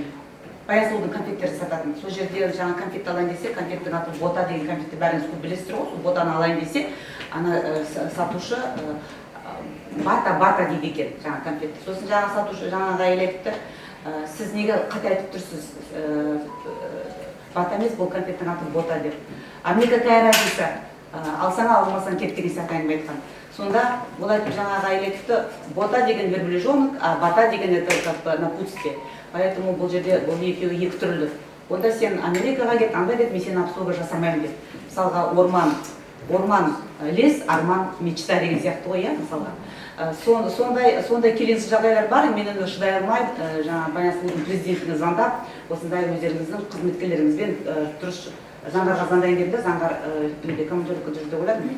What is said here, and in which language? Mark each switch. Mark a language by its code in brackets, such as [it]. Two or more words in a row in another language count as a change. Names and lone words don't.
[kk] Баясұлудың конфеттерді сататын. Сол жерде жаңа конфетті алайын десе, конфеттің аты бота деген конфетті бәріңіз көп білесіздер ғой. Сол ботаны алайын десе, ана сатушы бата дейді екен жаңа конфетті. Сосын жаңа сатушы жаңағы әйел айтыпты, сіз неге қате айтып тұрсыз? Бата емес, бұл конфеттің аты бота деп. [ru] А мне какая разница? [kk] Алсаң алмасаң кет деген сияқты әңгіме айтқан. Сонда бұл айтып жаңағы әйел айтыпты, бота деген [ru] верблюжонок, а [kk] бата деген [ru] это как бы напутствие. [kk] Поэтому бұл жерде бұл екеуі екі түрлі. Онда сен Америкаға кет, анда кет, мен сені обслуга жасамаймын деп. Мысалға орман лес, арман мечта деген сияқты ғой, иә, мысалға. Сондай келеңсіз жағдайлар бар, мен енді шыдай алмай, жаңа Баянсұлудың президентіне звондап, осындай өздеріңіздің қызметкерлеріңізбен дұрыс заңғарға звондайын дедім де, заңғар командировка жүрді деп ойладым.